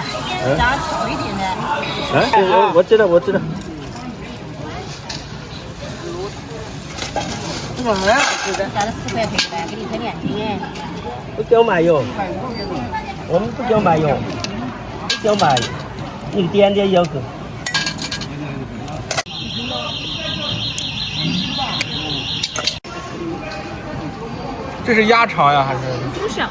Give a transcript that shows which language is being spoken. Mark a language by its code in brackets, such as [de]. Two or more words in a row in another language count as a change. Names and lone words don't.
[zh] 然後稠一點的。哎，我知道。哇，很好吃的。加了10塊回來，給你分2斤。不叫麻油，我們不叫麻油，叫麻油，一點點油夠。這是鴨腸呀，還是？豬小腸。